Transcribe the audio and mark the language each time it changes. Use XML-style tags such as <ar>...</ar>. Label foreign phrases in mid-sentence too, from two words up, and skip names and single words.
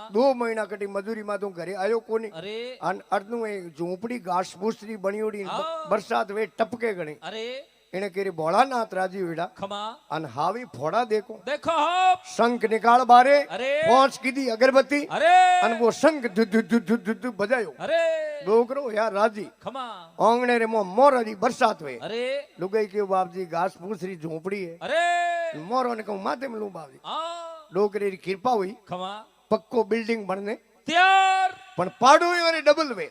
<mwr>2 महीना कटी मजूरी में तू घरे आयो कोनी अरे अन अर्धनु एक झूंपड़ी घास फूसरी बनियोड़ी हाँ। बरसात वे टपके गणी अरे इने केरी भोलानाथ राजी हुईड़ा खमा अन हावी फोड़ा देखो देखो हप शंख निकाल बारे अरे 5 की दी अगरबत्ती अरे अन वो शंख धु धु धु धु धु धु बजायो अरे डोगरो यार राजी खमा आंगणे रे मोर री बरसात हुए अरे लुगाई के बाप जी घास फूसरी झोंपड़ी है अरे मोरो ने कहूं माथे में लू बाप जी हाँ डोगरे री कृपा हुई खमा पक्को बिल्डिंग बनने त्यार पण पाड़ो वाले डबल वे</mwr>